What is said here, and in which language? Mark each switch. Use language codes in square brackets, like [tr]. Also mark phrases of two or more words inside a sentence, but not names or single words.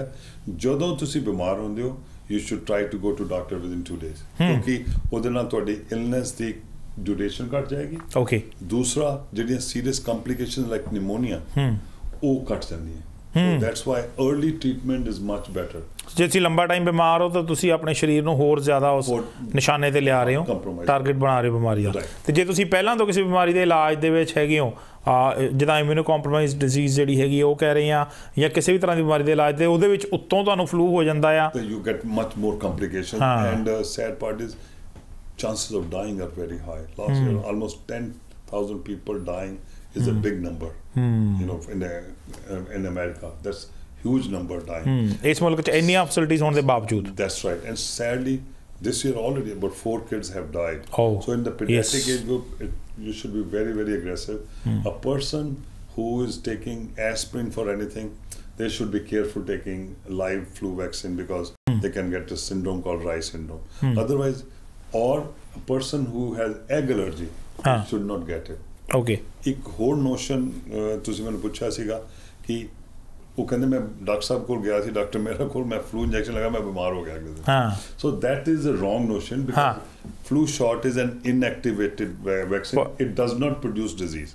[pa] ਜਦੋਂ ਤੁਸੀਂ ਬਿਮਾਰ ਹੁੰਦੇ ਹੋ [en] you should try to go to doctor within 2 days [pa] ਕਿਉਂਕਿ ਉਹਦੇ ਨਾਲ ਤੁਹਾਡੀ illness ਦੀ duration ਘਟ ਜਾਏਗੀ। Okay, ਦੂਸਰਾ ਜਿਹੜੀਆਂ [en] serious complications like pneumonia [pa] ਉਹ ਘਟ ਜਾਂਦੀਆਂ। [en] So that's why early treatment is much better। [pa] ਜੇ ਤੁਸੀਂ ਲੰਬਾ ਟਾਈਮ ਬਿਮਾਰ ਹੋ ਤਾਂ ਤੁਸੀਂ ਆਪਣੇ ਸਰੀਰ ਨੂੰ ਹੋਰ ਜ਼ਿਆਦਾ ਉਸ ਨਿਸ਼ਾਨੇ ਤੇ ਲਿਆ ਰਹੇ ਹੋ, ਟਾਰਗੇਟ ਬਣਾ ਰਹੇ ਹੋ ਬਿਮਾਰੀ ਦਾ। ਤੇ ਜੇ ਤੁਸੀਂ ਪਹਿਲਾਂ ਤੋਂ ਕਿਸੇ ਬਿਮਾਰੀ ਦੇ ਇਲਾਜ ਦੇ ਵਿੱਚ ਹੈਗੇ ਹੋ, ਜਿੱਦਾਂ [en] immuno compromised disease [pa] ਜਿਹੜੀ ਹੈਗੀ ਉਹ ਕਹਿ ਰਹੇ ਆ, ਜਾਂ ਕਿਸੇ ਵੀ ਤਰ੍ਹਾਂ ਦੀ ਬਿਮਾਰੀ ਦੇ ਇਲਾਜ ਦੇ ਉਹਦੇ ਵਿੱਚ ਉੱਤੋਂ ਤੁਹਾਨੂੰ ਫਲੂ ਹੋ ਜਾਂਦਾ ਆ, [en] you get much more complications and sad part is chances of dying are very high। Last year almost 10,000 people dying is a big number। you know in America that's huge number dying। [pa] ਇਸ ਮੁਲਕ 'ਚ ਇੰਨੀਆਂ ਫੈਸਿਲਿਟੀਜ਼ ਹੋਣ ਦੇ ਬਾਵਜੂਦ। [en] That's right, and sadly this year already about 4 kids have died। So in the pediatric age group you should be very very aggressive। A person who is taking aspirin for anything, they should be careful taking live flu vaccine because they can get a syndrome called Reye syndrome। Otherwise, or a person who has egg allergy should not get it। Okay, [pa] ਇੱਕ ਹੋਰ ਨੋਸ਼ਨ ਤੁਸੀਂ ਮੈਨੂੰ ਪੁੱਛਿਆ ਸੀਗਾ ਕਿ ਉਹ ਕਹਿੰਦੇ ਮੈਂ ਡਾਕਟਰ ਸਾਹਿਬ ਕੋਲ ਗਿਆ ਸੀ, ਡਾਕਟਰ ਮੇਰੇ ਕੋਲ ਮੈਂ [en] flu injection [pa] ਲਗਾ, ਮੈਂ ਬਿਮਾਰ ਹੋ ਗਿਆ ਅਗਲੇ ਦਿਨ। [en] So that is a wrong notion because flu shot is an inactivated vaccine, it does not produce disease.